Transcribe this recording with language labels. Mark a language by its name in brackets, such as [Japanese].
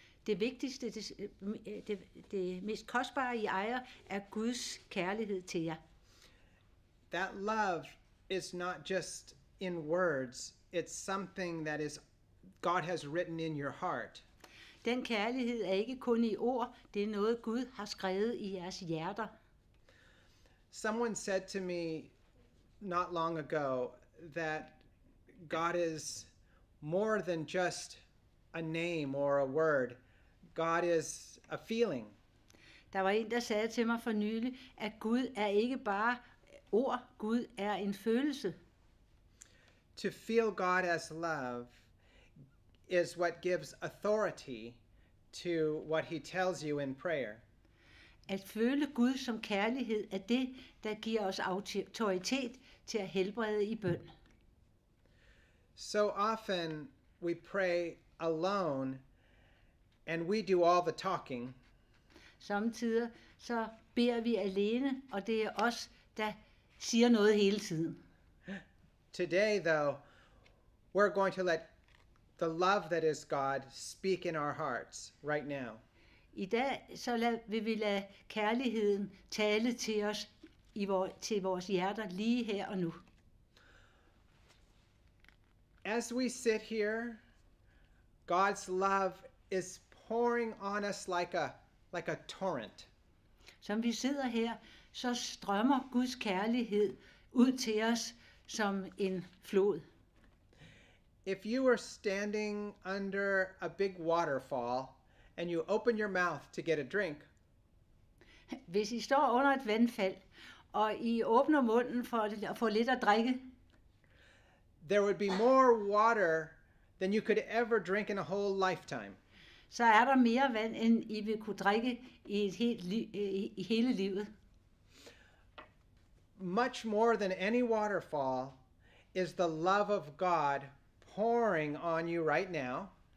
[Danish] Det vigtigste, det mest kostbare I ejer, er Guds kærlighed til jer. [English] That love is not just in words, it's something that is God has written in your heart. [Danish] Den kærlighed er ikke kun i ord, det er noget Gud har skrevet i jeres hjerter. [English] Someone said to me not long ago that God is more than just a name or a word. God is a feeling. [Danish] Der var en, der sagde til mig for nylig, at Gud er ikke bare ord, Gud er en følelse. [English] To feel God as love is what gives authority to what he tells you in prayer. [Danish] At føle Gud som kærlighed er det, der giver os autoritet til at helbrede i bøn. [English] So often we pray alone and we do all the talking. [Danish] Samtidig så beder vi alene, og det er os, der siger noget hele tiden. [English] Today, though, we're going to let the love that is God speak in our hearts right now. [Danish] I dag så vil vi lade kærligheden tale til os til vores hjerter lige her og nu. [English] As we sit here, God's love is pouring on us like a torrent. [Danish] Som vi sidder her, så strømmer Guds kærlighed ud til os som en flod. [English] If you were standing under a big waterfall and you open your mouth to get a drink, [Danish] Hvis I står under et vandfald, og I åbner munden for at få lidt at drikke, [English] there would be more water than you could ever drink in a whole lifetime. [Danish] så er der mere vand, end I vil kunne drikke i hele livet. [English] Much more than any waterfall is the love of God pouring on you right now.